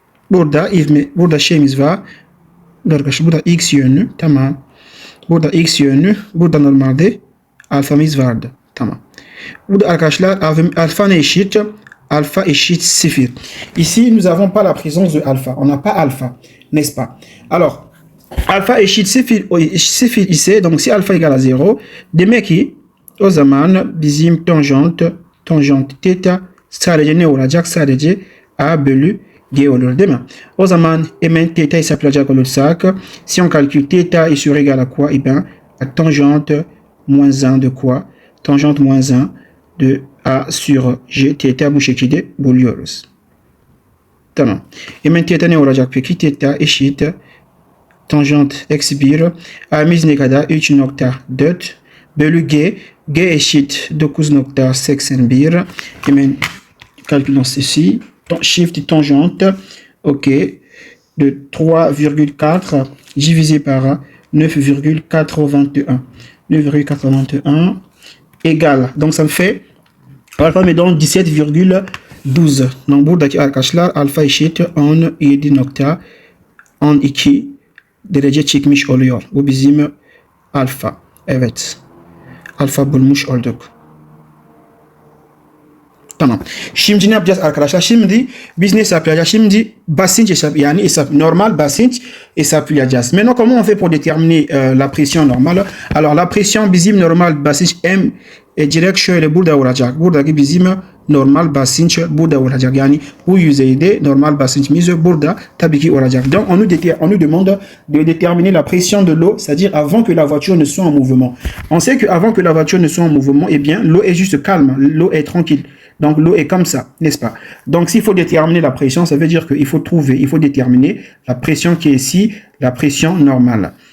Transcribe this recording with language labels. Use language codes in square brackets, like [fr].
[tr] Burada ivme, burada şeyimiz var. Burada arkadaşlar, burada x yönü. Tamam. Burada x yönü. Burada normalde alfamız vardı. Tamam. Burada arkadaşlar alfa ne eşit? Alpha eşit 0. [fr] Ici, nous n'avons pas la présence de alpha. On n'a pas alpha, n'est-ce pas? Alors, [tr] alpha eşit 0 ise, [fr] donc si alpha égale à 0, [tr] demek ki o zaman bizim tangente θ sadece ne olacak? Sadece a bölü g olur değil mi? O zaman hemen θ hesaplayacak olursak, [fr] si on calcule θ est sur égal à quoi? Eh bien, à tangente moins 1 de quoi? Tangente moins 1 de a sur g, θ [tr] bu şekilde buluyoruz. Tamam. Hemen θ ne olacak peki? Θ eşit tangente x1 a'miz ne kadar? 3.4 bölü g. G eşit 9.81. Hemen [fr] calculons ceci. Shift tangente, ok, de 3,4 divisé par 9,81. 9,81 égale, donc ça me fait alpha me donne 17,12. Donc [tr] buradaki arkadaşlar alfa eşit 17.12 derece çıkmış oluyor. Bu bizim alfa. Evet. Alfa bulmuş olduk. Tamam. Şimdi ne yapacağız arkadaşlar? Şimdi biz ne hesaplayacağız? Şimdi basınç normal basınç hesaplayacağız. [fr] Maintenant, comment on fait pour déterminer la pression normale? Alors la pression [tr] bizim normal basınç M direkt şöyle burada olacak. Buradaki bizim normal basınç burada olacak. Yani bu yüzeyde normal basınçımız burada tabii ki olacak. [fr] Donc on nous demande de déterminer la pression de l'eau, c'est-à-dire avant que la voiture ne soit en mouvement. On sait que avant que la voiture ne soit en mouvement, eh bien l'eau est juste calme, l'eau est tranquille. Donc l'eau est comme ça, n'est-ce pas? Donc s'il faut déterminer la pression, ça veut dire qu'il faut déterminer la pression qui est ici, la pression normale.